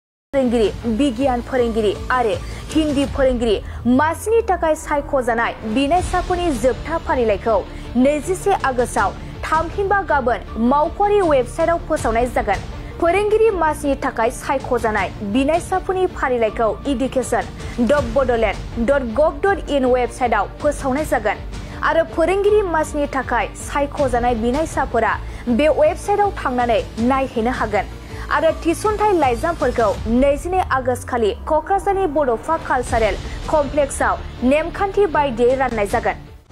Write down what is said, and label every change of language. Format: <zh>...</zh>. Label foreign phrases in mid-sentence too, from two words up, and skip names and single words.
<brx>फोरोंगिरि बिगियान फोरोंगिरि आरो हिन्दी फोरोंगिरि मासिनि थाखाय सायख'जानाय बिनायसाफोरनि जोबथा फारिलाइखौ 21 आगस्टआव थामहिनबा गाबोन मावख'आरि वेबसाइटआव फोसावनाय जागोन। फोरोंगिरि मासिनि थाखाय सायख'जानाय बिनायसाफोरनि फारिलाइखौ education.bodoland.gov.in वेबसाइटआव फोसावनाय जागोन आरो फोरोंगिरि मासिनि थाखाय सायख'जानाय बिनायसाफोरा बे वेबसाइटआव थांनानै नायहैनो हागोन आरो थिसनथाइ लाइजामफोरखौ 22 आगस्ट खालि क'क्राझारनि बड'फा कालचारेल कमप्लेक्सआव नेमखान्थि बायदियै राननाय जागोन।</brx>